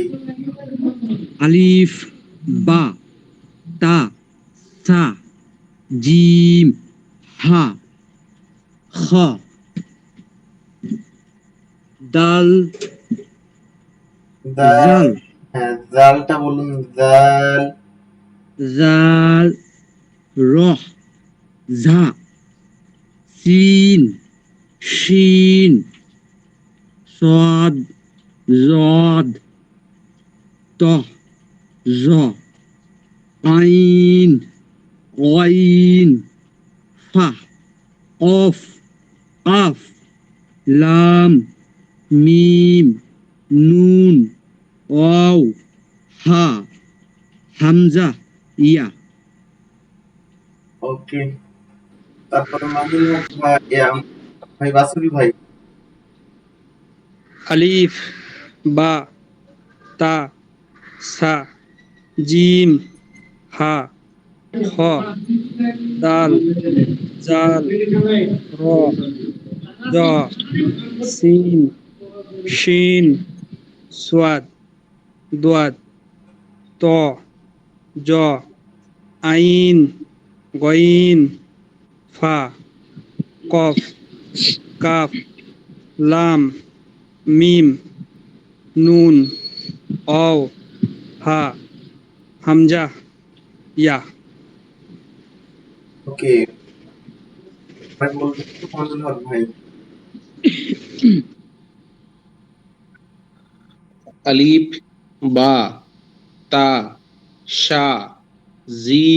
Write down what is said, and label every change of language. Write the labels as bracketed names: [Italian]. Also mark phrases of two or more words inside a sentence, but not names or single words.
[Arabic] ألف، باء، تاء، ثاء، جيم، حاء، خاء، دال, দাল। জাল, [Bangla] হ্যাঁ, জালটা বলুন, জাল। [Arabic] ذال، راء، زاي، سين، شين, صاد زاد ط ظ عين غين ف قاف قاف لام ميم نون واو ها همزة ياء. [Bangla] ওকে, তারপরে মাহিল হক ভাই, ভাই বাসুরি ভাই। [Arabic] ألف باء تاء ثاء جيم حاء خاء دال ذال راء زاي سين شين صاد ضاد طاء ظاء عين غين فاء قاف كاف لام ميم نون واو هاء همزة ياء. [Bangla] ওকে, ভাই বলবেন তো মাহিল হক ভাই। [Arabic] ألف، باء، تاء، ثاء، جيم,